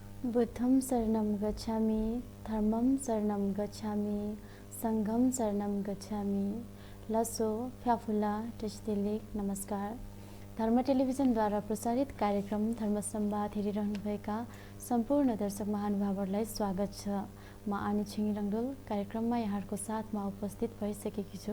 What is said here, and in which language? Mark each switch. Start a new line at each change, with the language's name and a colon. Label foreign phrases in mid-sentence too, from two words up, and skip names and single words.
Pali: बुद्धं शरणं गच्छामि, धर्मं शरणं गच्छामि, सङ्घं शरणं गच्छामि। लसो फ्याफुला टेस्टिलिक।
Nepali: नमस्कार। धर्म टेलिभिजनद्वारा प्रसारित कार्यक्रम धर्म संवाद हेरिरहनुभएका सम्पूर्ण दर्शक महानुभावहरूलाई स्वागत छ। म आनी छिङ रङ्गोल कार्यक्रममा यहाँहरूको साथमा उपस्थित भइसकेकी छु।